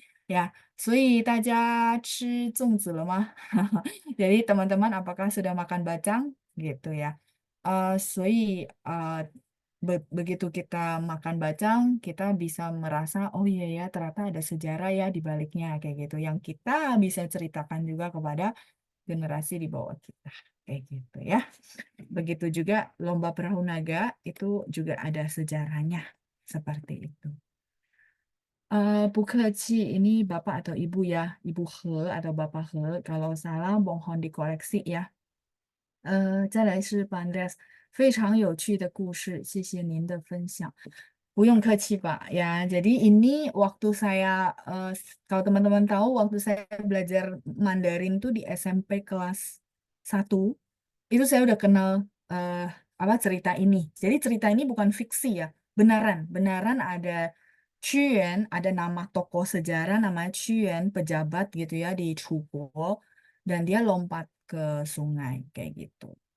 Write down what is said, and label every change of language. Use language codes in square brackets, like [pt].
[zh] Ya, 所以大家吃粽子了吗？ [id] Jadi teman-teman apakah sudah makan bacang gitu ya? 所以begitu kita makan bacang, kita bisa merasa oh iya ya ternyata ada sejarah ya di baliknya kayak gitu. Yang kita bisa ceritakan juga kepada generasi di bawah kita kayak gitu ya. Begitu juga lomba perahu naga itu juga ada sejarahnya seperti itu. [zh] 不客气, [id] ini Bapak atau Ibu ya, Ibu He atau Bapak He. Kalau salah mohon dikoreksi ya. [zh] 再来是 非常有趣的故事，谢谢您的分享。不用客气, Pak. [id] Ya, jadi ini waktu saya, kalau teman-teman tahu, waktu saya belajar Mandarin tuh di SMP kelas 1, itu saya udah kenal eh, apa cerita ini. Jadi cerita ini bukan fiksi ya, benaran ada Chuan, ada nama tokoh sejarah namanya Chuan, pejabat gitu ya di Chugo, dan dia lompat ke sungai kayak gitu.